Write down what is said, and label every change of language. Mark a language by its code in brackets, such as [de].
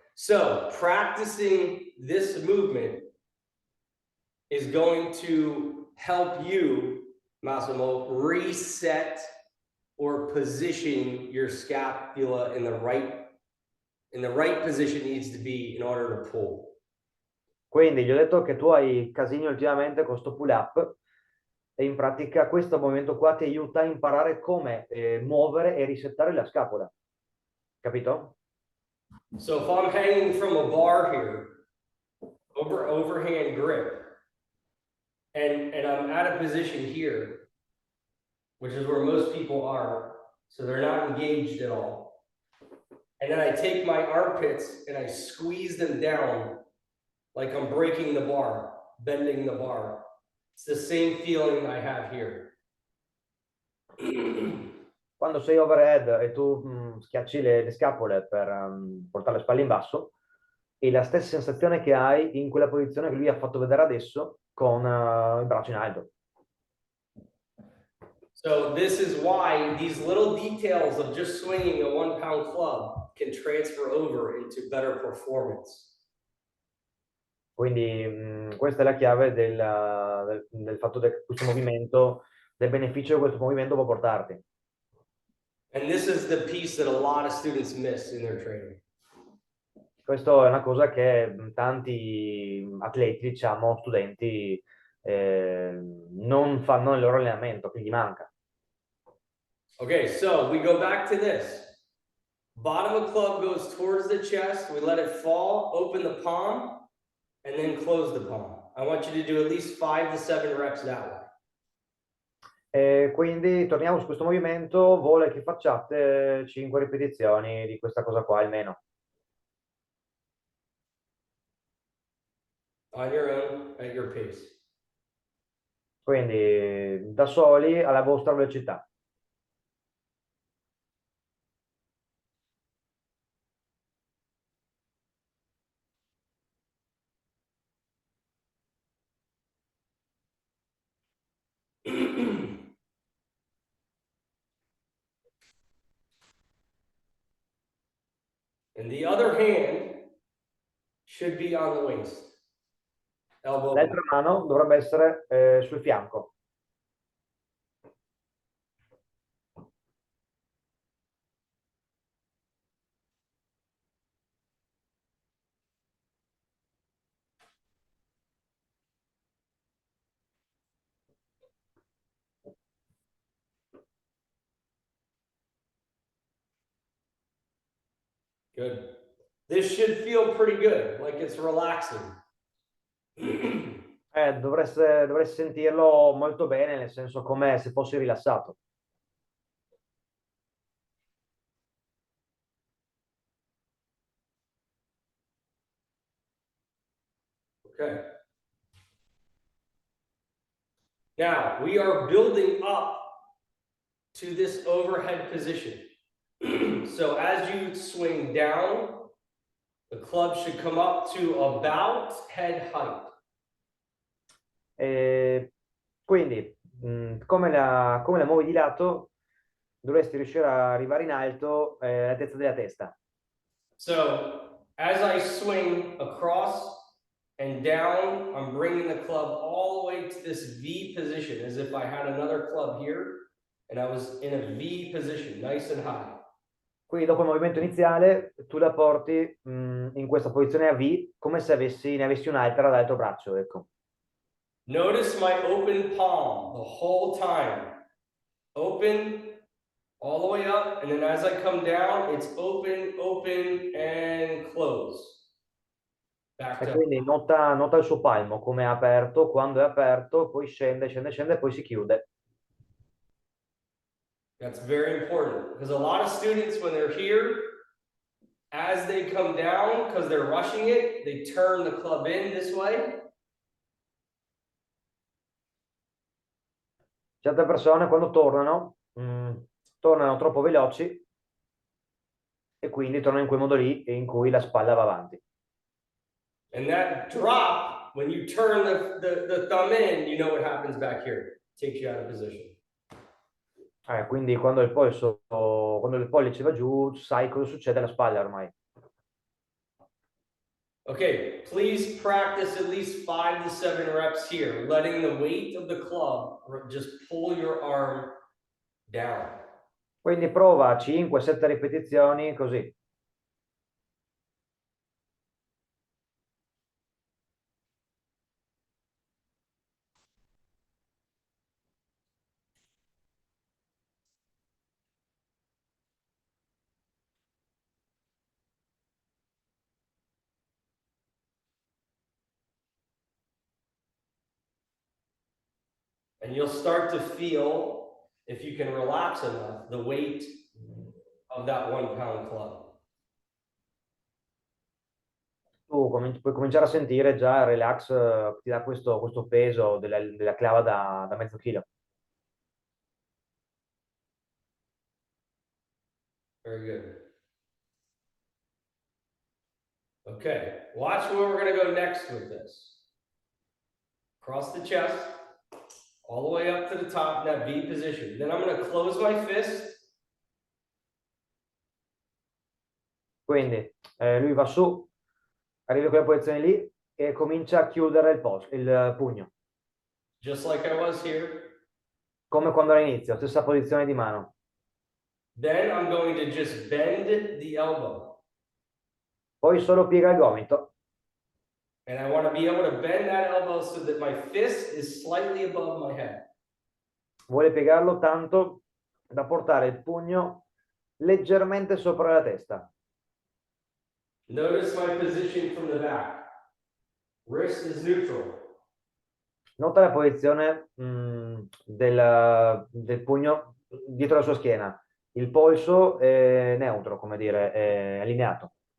[en] So practicing this movement is going to help you, Massimo, reset or position your scapula in the right position it needs to be in order to pull. [it] Quindi gli ho detto che tu hai casini ultimamente con sto pull up e in pratica questo movimento qua ti aiuta a imparare come muovere e risettare la scapola. Capito? [en] So if I'm hanging from a bar here, overhand grip, and I'm at a position here, which is where most people are, so they're not engaged at all. And then I take my armpits and I squeeze them down like I'm breaking the bar, bending the bar. It's the same feeling I have here. [it] Quando sei overhead e tu schiacci le scapole per portare le spalle in basso, è la stessa sensazione che hai in quella posizione che lui ha fatto vedere adesso con il braccio in alto. [en] So this is why these little details of just swinging a 1-pound club can transfer over into better performance. [it] Quindi questa è la chiave del fatto che questo movimento, del beneficio che questo movimento può portarti. [en] And this is the piece that a lot of students miss in their training. [it] Questo è una cosa che tanti atleti, diciamo, studenti, non fanno nel loro allenamento, quindi manca. [en] Okay, so we go back to this. Bottom of club goes towards the chest. We let it fall, open the palm, and then close the palm. I want you to do at least 5 to 7 reps that way. [it] Quindi torniamo su questo movimento, vuole che facciate 5 ripetizioni di questa cosa qua almeno. [en] On your own, at your pace. [it] Quindi da soli alla vostra velocità. [en] And the other hand should be on the waist. Elbow. [it] L'altra mano dovrebbe essere sul fianco. [en] Good. This should feel pretty good, like it's relaxing. [it] Dovreste sentirlo molto bene, nel senso come se fossi rilassato. [en] Okay. Now we are building up to this overhead position. So as you swing down, the club should come up to about head height. [it] Quindi, come la muovi di lato, dovresti riuscire a arrivare in alto all'altezza della testa. [en] So as I swing across and down, I'm bringing the club all the way to this V position, as if I had another club here, and I was in a V position, nice and high. [it] Quindi dopo il movimento iniziale, tu la porti in questa posizione a V, come se ne avessi un'altra dall'altro braccio, ecco. [en] Notice my open palm the whole time. Open all the way up, and then as I come down, it's open, open, and close. Back E down. [it] quindi nota il suo palmo, come è aperto, quando è aperto, poi scende, scende, scende e poi si chiude. [en] That's very important, because a lot of students, when they're here, as they come down, because they're rushing it, they turn the club in this way. [it] Certe persone quando tornano, tornano troppo veloci e quindi tornano in quel modo lì in cui la spalla va avanti. [en] And that drop, when you turn the thumb in, you know what happens back here. Takes you out of position. [it] Quindi quando quando il pollice va giù, sai cosa succede alla spalla ormai. [en] Okay, please practice at least 5 to 7 reps here, letting the weight of the club just pull your arm down. [it] Quindi prova 5-7 ripetizioni così. [en] And you'll start to feel, if you can relax enough, the weight of that 1 pound club. [it] Tu puoi cominciare a sentire già il relax, ti dà questo peso della clava da mezzo chilo. [en] Very good. Okay, watch where we're going to go next with this. Across the chest, all the way up to the top in that V position. Then I'm going to close my fist. [it] Quindi lui va su, arriva a quella posizione lì e comincia a chiudere il pugno. [en] Just like I was here. [it] Come quando all'inizio, stessa posizione di mano. [en] Then I'm going to just bend the elbow. [it] Poi solo piega il gomito. [en] And I want to be able to bend that elbow so that my fist is slightly above my head. [it] Vuole piegarlo tanto da portare il pugno leggermente sopra la testa. [en] Notice my position from the back. Wrist is neutral. [it] Nota la posizione del pugno dietro la sua schiena. Il polso è neutro, come dire, è allineato.